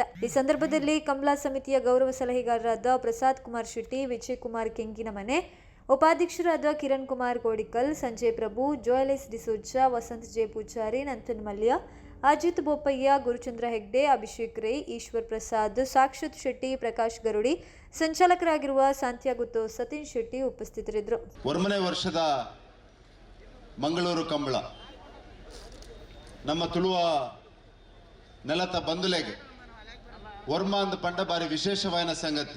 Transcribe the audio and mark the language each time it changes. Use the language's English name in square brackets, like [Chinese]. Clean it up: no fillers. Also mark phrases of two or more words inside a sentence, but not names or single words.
[Kannada] ಈ ಸಂದರ್ಭದಲ್ಲಿ ಕಂಬಳ ಸಮಿತಿಯ ಗೌರವ ಸಲಹೆಗಾರರಾದ ಪ್ರಸಾದ್ ಕುಮಾರ್ ಶೆಟ್ಟಿ, ವಿಜಯ್ ಕುಮಾರ್ ಕೆಂಗಿನಮನೆ, ಉಪಾಧ್ಯಕ್ಷರಾದ ಕಿರಣ್ ಕುಮಾರ್ ಕೋಡಿಕಲ್, ಸಂಜಯ್ ಪ್ರಭು, ಜೋಯಲೆಸ್ ಡಿಸೋಜಾ, ವಸಂತ್ ಜೆ ಪೂಜಾರಿ, ನಂತನ್ ಮಲ್ಯ, ಅಜಿತ್ ಬೋಪಯ್ಯ, ಗುರುಚಂದ್ರ ಹೆಗ್ಡೆ, ಅಭಿಷೇಕ್ ರೈ, ಈಶ್ವರ್ ಪ್ರಸಾದ್, ಸಾಕ್ಷತ್ ಶೆಟ್ಟಿ, ಪ್ರಕಾಶ್ ಗರುಡಿ, ಸಂಚಾಲಕರಾಗಿರುವ ಸಾಂತ್ಯಾಗುತ್ತೋ ಸತೀಶ್ ಶೆಟ್ಟಿ ಉಪಸ್ಥಿತರಿದ್ದರು. [Tulu] 1ನೇ ವರ್ಷದ ಮಂಗಳೂರು ಕಂಬಳ ನಮ್ಮ ತುಳುವ ನೆಲತ ಬಂದುಲೆಗೆ ವರ್ಮ ಅಂದ ಪಂಡ ಬಾರಿ ವಿಶೇಷವಾದ ಸಂಗತಿ.